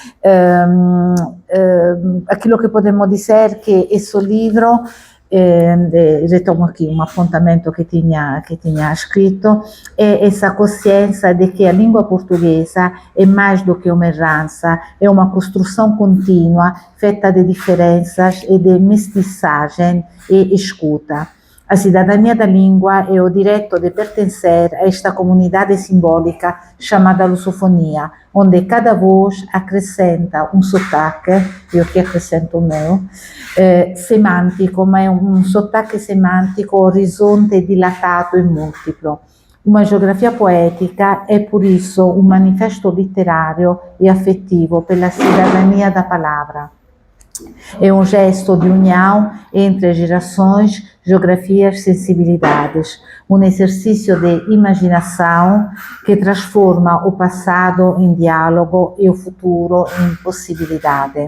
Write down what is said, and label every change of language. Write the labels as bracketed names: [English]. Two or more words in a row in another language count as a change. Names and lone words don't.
[Portuguese] Aquilo que podemos dizer que esse livro, retomo aqui um apontamento que tinha escrito, é essa consciência de que a língua portuguesa é mais do que uma herança, é uma construção contínua, feita de diferenças e de mestiçagem e escuta. A cidadania da língua é o direito de pertencer a esta comunidade simbólica chamada lusofonia, onde cada voz acrescenta um sotaque, eu que acrescento o meu, [Italian] semantico, ma è un sottaque semantico orizzonte dilatato e multiplo. [Portuguese] Uma geografia poética é, por isso, um manifesto literário e afetivo pela cidadania da palavra. É um gesto de união entre gerações, geografias, sensibilidades, um exercício de imaginação que transforma o passado em diálogo e o futuro em possibilidade.